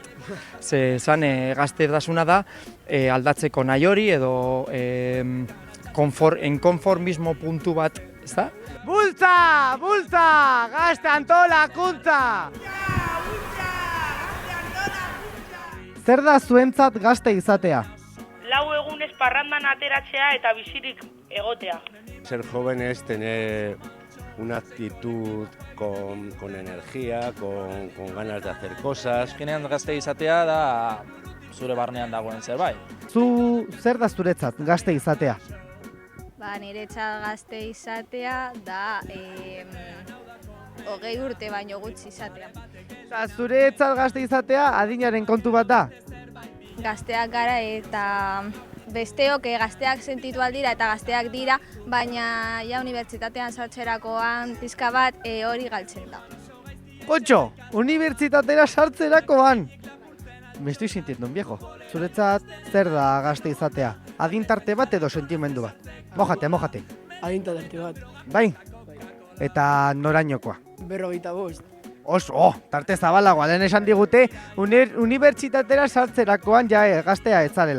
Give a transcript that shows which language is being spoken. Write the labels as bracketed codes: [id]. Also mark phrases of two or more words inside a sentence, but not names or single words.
[eu] Ze zan gaztetasuna da aldatzeko nahi hori edo enkonformismo puntu bat, ez da? Bultza! Bultza! Gazte antolakuntza! Zer da zuentzat gazte izatea? 4 egunez parrandan ateratzea eta bizirik egotea. [es] Ser joven es tener una actitud con energía, con ganas de hacer cosas. [eu] Azkenean gazte izatea da zure barnean dagoen zerbait. Zer da zuretzat gazte izatea? Niretzat gazte izatea da 20 urte baino gutxi izatea. Zuretzat gazte izatea adinaren kontu bat da? Gazteak gara eta besteok gazteak sentitu aldira eta gazteak dira, baina ja unibertsitatean sartzerakoan pizka bat hori galtzen da. Kontxo, unibertsitatera sartzerakoan! [es] Me estoy sintiendo un viejo. [eu] Zuretzat zer da gazte izatea? Adintarte bat edo sentimendu bat? [es] Mojate. [eu] Adintarte bat. Bai? Eta norainokoa? 45. Oso, tarte zabalagoa, lehen esan digute, unibertsitatera sartzerakoan gaztea ez zarela.